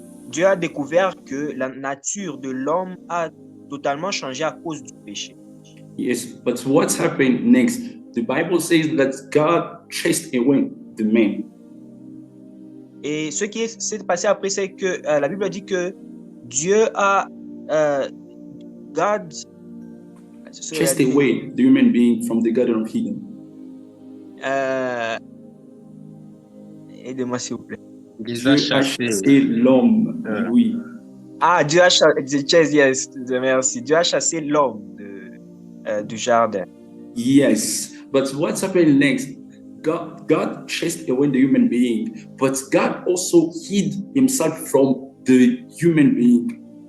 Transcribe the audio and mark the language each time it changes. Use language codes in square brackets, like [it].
[fr] Dieu a découvert que la nature de l'homme a totalement changé à cause du péché. [en] Yes, but what happened next? The Bible says that God chased away the man. [fr] Et ce qui s'est passé après, c'est que la Bible dit que Dieu a God [en] chased away the human being from the Garden of Eden. [fr] Aidez-moi s'il vous plaît. Dieu a chassé l'homme, oui. Ah, Dieu a chassé, yes, merci. Dieu a chassé l'homme du jardin. [en] Yes, but what's happened next? God chased away the human being, but God also hid himself from the human being.